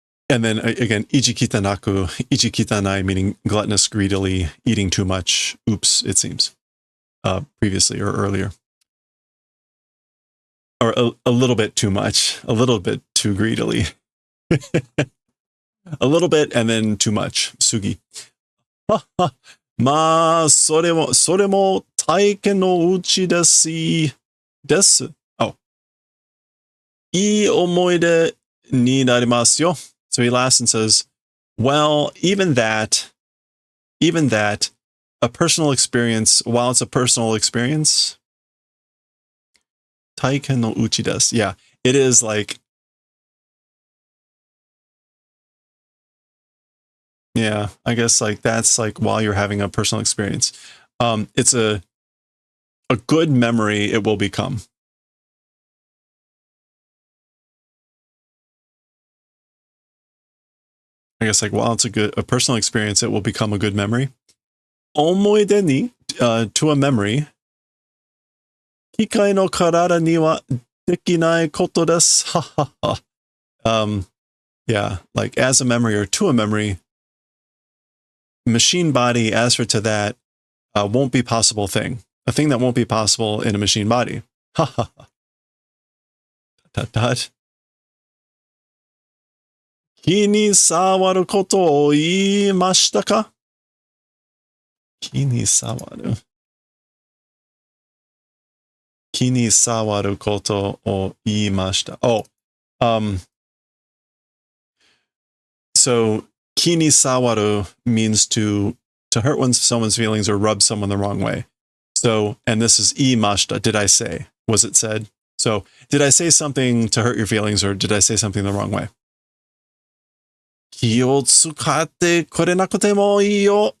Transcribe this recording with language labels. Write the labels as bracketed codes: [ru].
[en] And then again, ijikitanaku, ijikitanai meaning gluttonous, greedily, eating too much, oops, it seems. previously or earlier. Or a little bit too much, a little bit too greedily. A little bit and then too much. Sugi. [ja] まあ、それも体験のうちです。 [en] Oh. [ja] いい思い出になりますよ. [en] So he laughs and says, well, even that, a personal experience, while it's a personal experience, 体験のうちです. Yeah, it is like, yeah, I guess like that's like while you're having a personal experience. It's a good memory it will become. I guess like while it's a personal experience, it will become a good memory. 思い出に to a memory. [ja] 機械の体にはできないことです. [en] Yeah, like as a memory or to a memory, machine body, as for to that, won't be possible thing. A thing that won't be possible in a machine body. Dot. [ja] 気に障ることを言いましたか? 気に障る。気に障ることを言いました. [en] Oh, so 気に障る means to hurt someone's feelings or rub someone the wrong way. So, and this is 言いました. Did I say? Was it said? So, did I say something to hurt your feelings or did I say something the wrong way? [ja] 気を使ってくれなくてもいいよ。